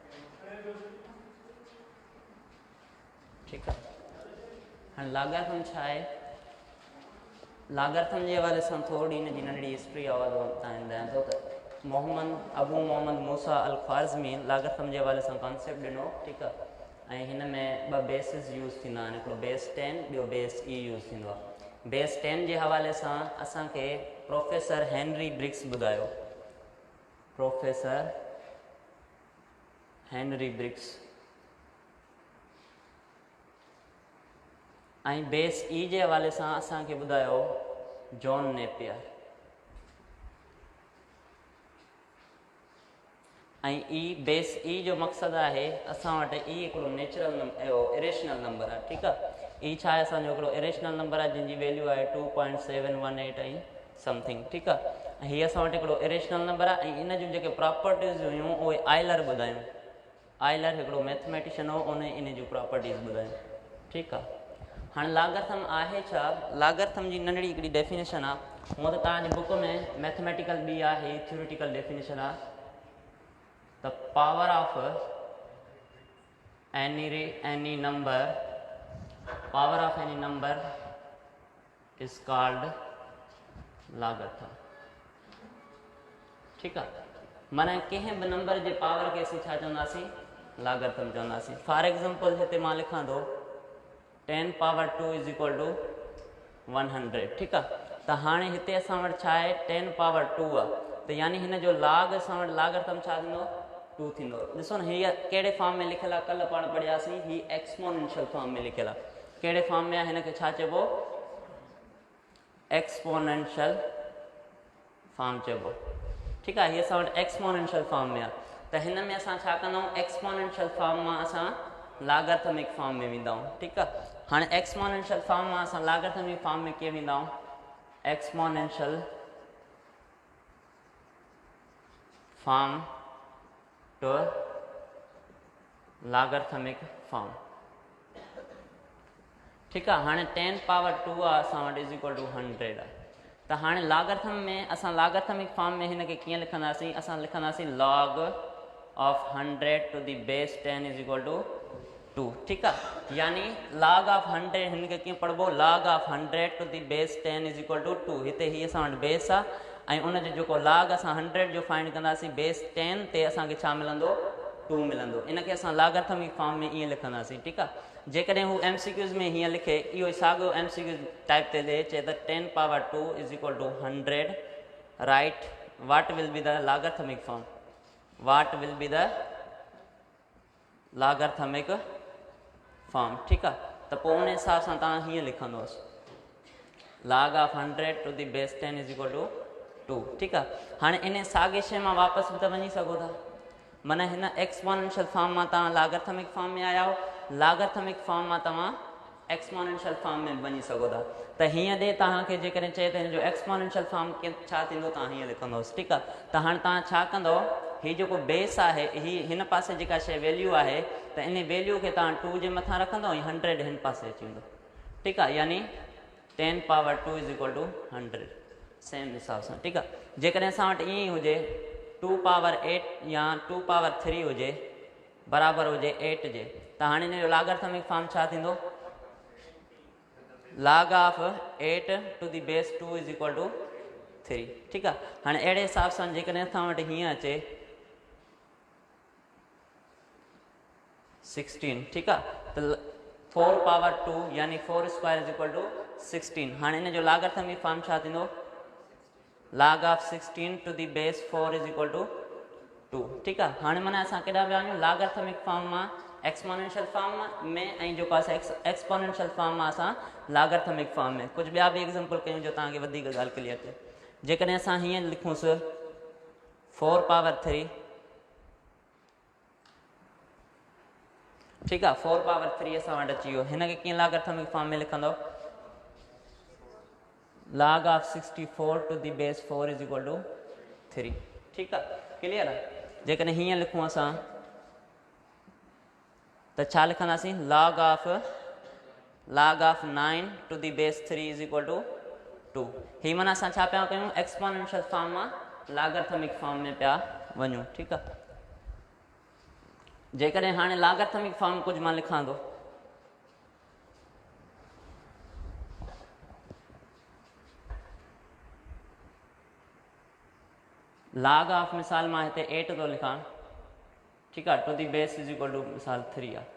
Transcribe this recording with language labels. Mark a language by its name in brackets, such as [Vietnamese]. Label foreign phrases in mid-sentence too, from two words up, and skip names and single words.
[Urdu] ठीक है, [Sindhi] हाँ लागर्थम छा है, लागर्थम के हवाले से थोड़ी इन जी नंढड़ी हिस्ट्री आवाज़ बताइंदा तो अबू मोहम्मद मूसा अल ख्वारिज़मी लागर्थम के हवाले से कॉन्सेप्ट दिनों। [Urdu] ठीक है, [Sindhi] इन में ब बेसिस यूज़ थींदा आहिनि, हिकिड़ो बेस 10 ॿियो बेस ई यूज़ थींदो आहे। बेस 10 के हवाले से असांखे प्रोफेसर हेनरी ब्रिग्स ॿुधायो, प्रोफेसर हेनरी ब्रिग्स। बेस ई के हवाले से असांखे ॿुधायो जॉन नेपियर। ई बेस ई जो मकसद है असां वटि ई हिकिड़ो नेचुरल इरेशनल नंबर है। [Urdu] ठीक है, [Sindhi] ई छा आहे असांजो हिकिड़ो इरेशनल नंबर है जिनकी वैल्यू है 2.718 ऐं समथिंग। [Urdu] ठीक है, [Sindhi] हीअ असां वटि हिकिड़ो इरेशनल नंबर है। इन जूं जेके प्रॉपर्टीज़ हुयूं उहे आइलर ॿुधायूं। आइलर हिकिड़ो मैथमेटिशियन हो, उन इन जूं प्रॉपर्टीज़ ॿुधायूं। [Urdu] ठीक है, [Sindhi] हाँ लागर्थम आहे छा, लागर्थम की नंढड़ी हिकिड़ी डेफिनेशन आहे। हूअं तो तव्हांजी बुक में मैथमेटिकल भी है, थ्योरेटिकल डेफिनेशन है। [English] The power of any number, power of any number is called logarithm। [Urdu] ठीक है, [Sindhi] माना कंहिं भी नंबर के पावर के असीं छा चवंदासीं, लागर्थम चवंदासीं। [English] for example [Sindhi] हिते मां लिखां थो [English] 10 power 2 is equal to 100. [Sindhi] ठीक है, तो हाणे हिते असां वटि छा आहे 10 पावर 2 आहे, तो यानी हिन जो लाग असां वटि लागर्थम छा थींदो 2 थींदो। ॾिसो न हीअ कहिड़े फॉर्म में लिखियल आहे, कल्ह पाण पढ़ियासीं, ही [English] exponential form [Sindhi] में लिखियल आहे। कहिड़े फॉर्म में आहे, हिन खे छा चइबो, [English] exponential form [Sindhi] चइबो। [Urdu] ठीक है, [Sindhi] हीअ असां वटि [English] exponential form [Sindhi] में आहे। त हिन में असां छा कंदा आहियूं, [English] exponential form [Sindhi] मां असां [English] logarithmic form [Sindhi] में वेंदा आहियूं। [Urdu] ठीक है, [Sindhi] हाँ [English] exponential form [Sindhi] मां असां [English] logarithmic form [Sindhi] में कीअं वेंदा आहियूं, [English] exponential form to logarithmic form. [Urdu] ठीक है, [Sindhi] हाँ 10 पावर 2 आहे असां वटि [English] is equal to 100 [Sindhi] आहे। तो हाँ लागर्थम में असां [English] logarithmic form [Sindhi] में हिन खे कीअं लिखंदासीं, असां लिखंदासीं [English] log of 100 to the base 10 is equal to 2. [Urdu] ठीक है, [Sindhi] यानी [English] log of 100 [Sindhi] हिन खे कीअं पढ़बो, [English] log of 100 to the base 10 is equal to 2. [Sindhi] हिते ही असां वटि बेस आहे ऐं उन जो जेको log असां 100 जो फाइंड कंदासीं बेस 10 ते असांखे छा मिलंदो 2 मिलंदो। इन खे असां [English] logarithmic form [Sindhi] में ईअं लिखंदासीं। [Urdu] ठीक है, [Sindhi] जेकॾहिं हू MCQs में हीअं लिखे, इहो ई साॻियो MCQ टाइप ते ॾे, चए त [English] 10 power 2 is equal to 100, right what will be the logarithmic form, what will be the logarithmic form. [Urdu] ठीक है, [Sindhi] तो पोइ उन हिसाब सां तव्हां हीअं लिखंदोसि [English] log of 100 to the base 10 is equal to 2. [Urdu] ठीक है, [Sindhi] हाँ इन साॻे शइ मां वापसि बि त वञी सघो था, माना हिन [English] exponential form [Sindhi] मां तव्हां [English] logarithmic form [Sindhi] में आया हो, [English] logarithmic form [Sindhi] मां तव्हां [English] exponential form [Sindhi] में वञी सघो था। त हीअं ॾे तव्हांखे जेकॾहिं चए त हिन जो [English] exponential form [Sindhi] छा थींदो, तव्हां हीअं लिखंदोसि। ठीक आहे, त हाणे तव्हां छा कंदो, हीअ जेको बेस आहे, ही हिन पासे जेका शइ वैल्यू आहे, त इन वैल्यू खे तव्हां 2 जे मथां रखंदो ऐं 100 हिन पासे अची वेंदो। ठीक आहे, [English] यानी 10 power 2 is equal to 100 same [Sindhi] ھساب سان. [Urdu] ठीक है, [Sindhi] जेकॾहिं असां वटि ईअं ई हुजे 2 पावर 8 या 2 पावर 3 हुजे बराबर हुजे 8 जे, त हाणे हिन जो [English] logarithmic form [Sindhi] छा थींदो, [English] log of 8 to the base 2 is equal to 3. [Urdu] ठीक है, [Sindhi] हाँ अड़े हिसाब से जेकॾहिं असां वटि हीअं अचे 16। [Urdu] ठीक है, तो [English] 4 power 2 [Sindhi] यानी [English] 4 square is equal to 16. [Sindhi] हाँ इन जो [English] logarithmic form [Sindhi] छा थींदो, [English] log of 16 to the base 4 is equal to 2. [Urdu] ठीक है, [Sindhi] हाँ माना असां केॾा विया आहियूं, [English] logarithmic form [Sindhi] मां [English] exponential form [Sindhi] में ऐं जेको आहे [English] exponential form [Sindhi] मां असां [English] logarithmic form [Sindhi] में। कुछ ॿिया भी एग्जाम्पल कयूं जो तव्हांखे वधीक ॻाल्हि क्लियर थिए। जेकॾहिं असां हीअं लिखूंसि 4 पावर 3। [Urdu] ठीक है, [Sindhi] 4 पावर 3 असां वटि अची वियो। हिन खे कीअं [English] logarithmic form [Sindhi] में लिखंदो, [English] log of 64 to the base 4 is equal to 3. [Urdu] ठीक है, [Sindhi] क्लियर है। जेकॾहिं हीअं लिखूं असां त छा लिखंदासीं, [English] log of 9 to the base 3 is equal to 2. [Sindhi] ही माना असां छा पिया कयूं, [English] exponential form [Sindhi] मां [English] logarithmic form [Sindhi] में पिया वञूं। [Urdu] ठीक है, [Sindhi] जेकॾहिं हाणे [English] logarithmic form [Sindhi] कुछ मां लिखां थो, [English] log of [Sindhi] मिसाल मां हिते 8 थो लिखां, ठीकु आहे, [English] to the base is equal to [Sindhi] مثال 3 آهي.